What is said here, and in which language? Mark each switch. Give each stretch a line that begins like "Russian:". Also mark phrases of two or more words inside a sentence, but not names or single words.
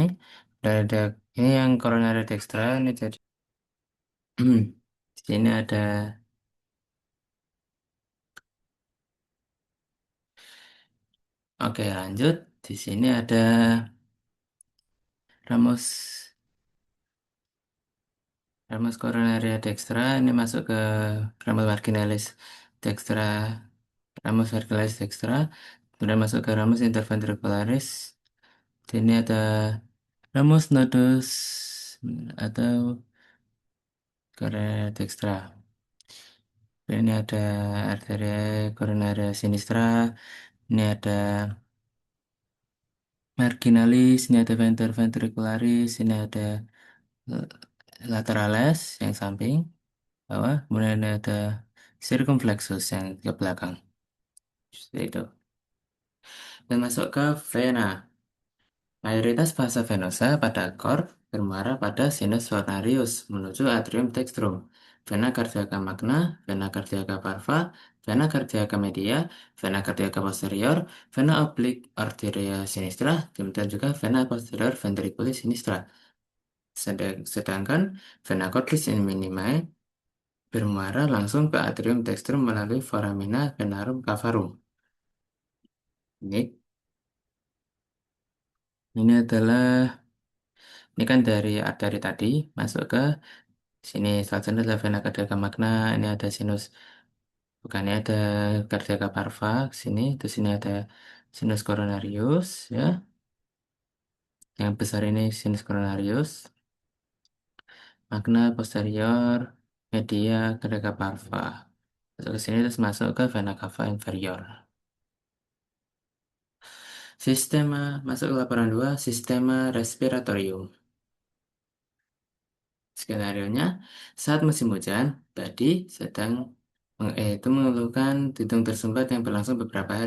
Indonesian: Ada ini yang
Latin: coronary dextra
Indonesian: ini jadi di sini ada. Oke, lanjut. Di sini ada
Latin: ramus ramus coronaria dextra
Indonesian: ini masuk ke
Latin: ramus marginalis dextra, ramus marginalis dextra.
Indonesian: Kemudian masuk ke
Latin: ramus interventricularis.
Indonesian: Ini ada
Latin: ramus nodus
Indonesian: atau
Latin: coronaria dextra.
Indonesian: Ini ada
Latin: arteria coronaria sinistra,
Indonesian: ini ada marginalis, ini ada
Latin: venter ventricularis,
Indonesian: ini ada eh, lateralis yang samping bawah, kemudian ada circumflexus yang ke belakang. Seperti itu. Dan masuk ke vena. Mayoritas fase venosa pada kor bermuara pada
Latin: sinus venarius
Indonesian: menuju
Latin: atrium dextrum, vena cardiaca magna, vena cardiaca parva, vena cardiaca media, vena cardiaca posterior, vena oblique arteria sinistra,
Indonesian: kemudian juga
Latin: vena posterior ventriculis sinistra.
Indonesian: Sedangkan
Latin: vena cordis in minimae
Indonesian: bermuara langsung ke
Latin: atrium dextrum
Indonesian: melalui
Latin: foramina venarum cavarum.
Indonesian: Ini, ini adalah ini kan dari arteri tadi masuk ke sini. Selanjutnya adalah
Latin: vena cardiaca magna.
Indonesian: Ini ada sinus, bukannya ada
Latin: cardiaca parva
Indonesian: sini. Terus sini ada
Latin: sinus coronarius
Indonesian: ya. Yang besar ini
Latin: sinus coronarius. Magna posterior, media, cardiaca parva.
Indonesian: Masuk ke sini terus masuk ke
Latin: vena cava inferior.
Indonesian: Sistema masuk ke laporan 2,
Latin: sistema respiratorium.
Indonesian: Skenario-nya, saat musim hujan, Badi sedang itu mengeluhkan hidung tersumbat yang berlangsung beberapa hari.